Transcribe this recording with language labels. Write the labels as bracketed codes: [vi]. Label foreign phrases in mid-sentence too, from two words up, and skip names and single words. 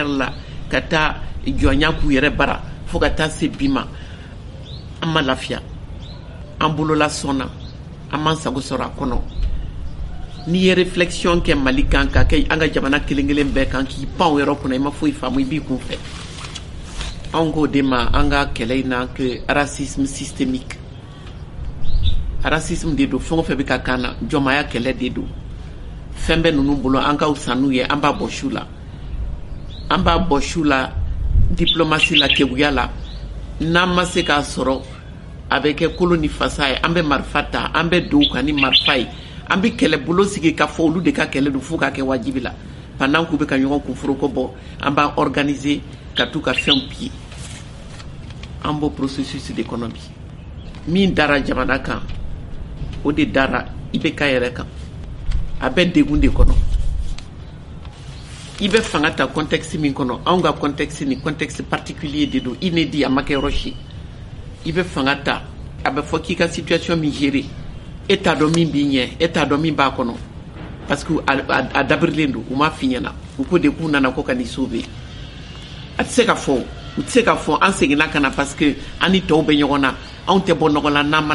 [bm] la ka taa jɔnya k'u yɛrɛ bara fo ka taa se bi ma an ma lafiya an bolola sɔnna an m'an sago sɔrɔ a kɔnɔ n'i ye réflexion kɛ Mali kan ka kɛ an ka jamana kelen kelen bɛɛ kan k'i pan o yɔrɔ kunna i ma foyi faamu i b'i kun fɛ anw k'o de ma an ka kɛlɛ in na [fr] que racisme systémique [bm] racisme de don fɛn o fɛn bɛ ka kan na jɔnmaya kɛlɛ de don fɛn bɛ ninnu bolo an ka fisa n'u ye an b'a bɔ su la an b'a bɔ su la diplomatie la keguya la n'an ma se k'a sɔrɔ a bɛ kɛ kolo ni fasa ye an bɛ marifa ta an bɛ don u kan ni marifa ye an bɛ kɛlɛbolo sigi k'a fɔ olu de ka kɛlɛ don fo k'a kɛ wajibi la pendant k'u bɛ ka ɲɔgɔn kunforoko bɔ an b'a organiser ka t'u ka fɛnw piller an b'o processus de kɔnɔ bi min dara jamana kan o de dara IBK yɛrɛ kan a bɛ degun de kɔnɔ i bɛ fanga ta contexte min kɔnɔ anw ka contexte ni [fr] contexte particulier [bm] de don inédit a ma kɛ yɔrɔ si i bɛ fanga ta a bɛ fɔ k'i ka situation min gérer e t'a dɔn min b'i ɲɛ e t'a dɔn min b'a kɔnɔ [fr] parce que [bm] a dabirilen don u m'a f'i ɲɛna u ko de k'u nana ko ka n'i sauver a tɛ se ka fɔ u tɛ se ka fɔ an seginna ka na [fr] parce que [bm] an ni tɔw bɛ ɲɔgɔn na anw tɛ bɔ nɔgɔ la n'an ma